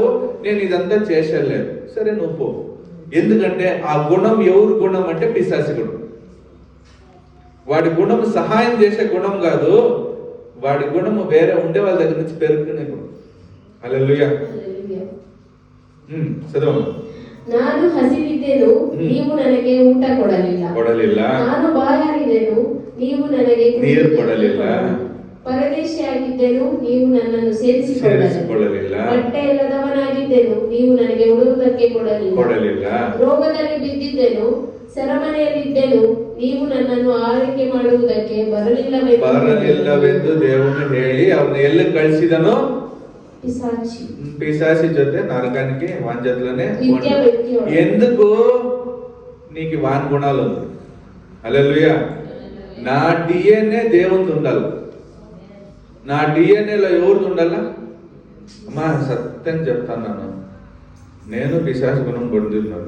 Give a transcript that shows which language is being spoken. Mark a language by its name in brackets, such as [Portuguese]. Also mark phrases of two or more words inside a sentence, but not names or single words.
[Telugu] నేను ఇదంతా చేసేలేదు. సరే నువ్వు పో. ఎందుకంటే ఆ గుణం ఎవరు గుణం అంటే పిశాచి గుణం. వాడి గుణం సహాయం చేసే గుణం కాదు, వాడి గుణము వేరే ఉండే వాళ్ళ దగ్గర నుంచి పెరుగుకునే గుణం. హల్లెలూయా. చదవమ్మా. [Kannada] ನಾನು ಹಸಿದಿದ್ದೆನು, ನೀವು ನನಗೆ ಊಟ ಕೊಡಲಿಲ್ಲ. ನಾನು ಬಾಯಾರಿದೆನು, ನೀವು ನನಗೆ ನೀರು ಕೊಡಲಿಲ್ಲ. ಪರದೇಶಿಯಾಗಿದ್ದೆನು, ನೀವು ನನ್ನನ್ನು ಸೇರಿಸಿಕೊಳ್ಳಲಿಲ್ಲ. ಬಟ್ಟೆ ಇಲ್ಲದವನಾಗಿದ್ದೆನು, ನೀವು ನನಗೆ ಉಡುವುದಕ್ಕೆ ಕೊಡಲಿಲ್ಲ. ರೋಗದಲ್ಲಿ ಬಿದ್ದಿದ್ದೆನು, ಸೆರೆಮನೆಯಲ್ಲಿದ್ದೆನು, ನೀವು ನನ್ನನ್ನು ಆರೈಕೆ ಮಾಡುವುದಕ್ಕೆ ಬರಲಿಲ್ಲವೆಂದು ದೇವನು ಹೇಳಿ ಅವನು ಎಲ್ಲಿ ಕಳಿಸಿದನು? [Telugu] పిశాచి జೊತೆ నరకానికి వాని చేతిలోనే. ఎందుకు? నీకు వాని గుణాలు ఉంది. హల్లెలూయా. నా డిఎన్ఏ దేవునిది ఉండాలి. నా డిఎన్ఏలో ఎవరిది ఉండాలా? అమ్మా సత్యం చెప్తాను, నేను పిశాచి గుణం పొందుతున్నాను.